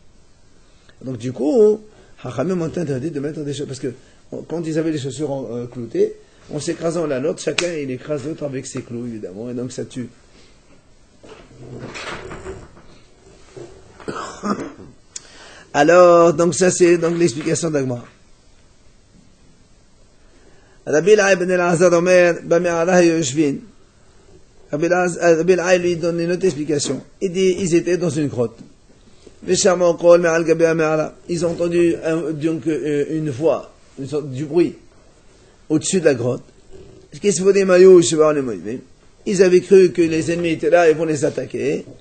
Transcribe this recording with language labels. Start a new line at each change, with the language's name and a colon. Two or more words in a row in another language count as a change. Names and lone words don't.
French: Donc du coup, Hachamim ont interdit de mettre des chaussures. Parce que quand ils avaient les chaussures cloutées, on s'écrasant l'un l'autre, chacun il écrase l'autre avec ses clous évidemment, et donc ça tue. Alors, donc ça c'est donc l'explication d'Agmar.
Hebrew: רבי אלעאי בן אלעזר אומר במעלה יושבין.
French: Rabbi Elai lui donne une autre explication. Il dit, ils étaient dans une grotte. Ils ont entendu donc une voix, une sorte du bruit au-dessus de la grotte. Ils avaient cru que les ennemis étaient là et vont les attaquer.